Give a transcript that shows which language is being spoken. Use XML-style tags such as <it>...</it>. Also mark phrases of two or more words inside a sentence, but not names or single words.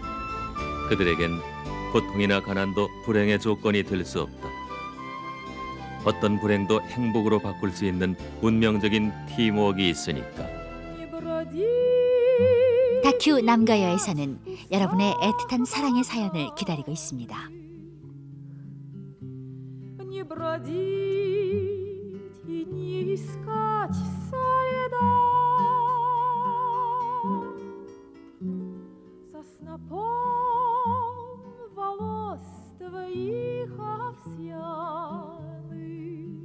<ko>그들에겐 고통이나 가난도 불행의 조건이 될 수 없다. 어떤 불행도 행복으로 바꿀 수 있는 운명적인 팀워크가 있으니까. 다큐 남과 여에서는 여러분의 애틋한 사랑의 사연을 기다리고 있습니다.</ko> <ru>Не бродить и не искать следа со снопом волос твоих овсяных.</ru>